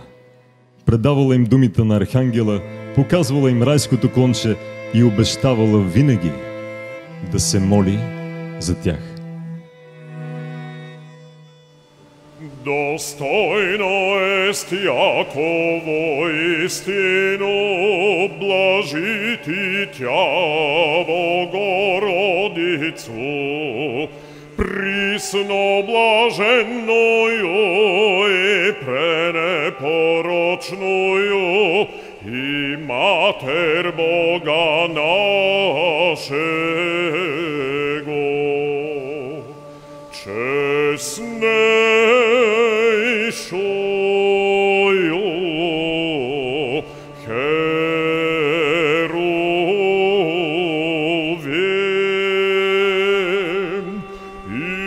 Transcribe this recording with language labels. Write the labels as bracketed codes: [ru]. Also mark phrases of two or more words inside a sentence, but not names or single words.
[bg] Предавала им думите на Архангела, показвала им райското клонче и обещавала винаги да се моли за тях. [cu] Достойно est Яково истину блажити Тя, Богородицу, присно блаженную и пренепорочную и Матер Бога нашего, честнейшую Херувим и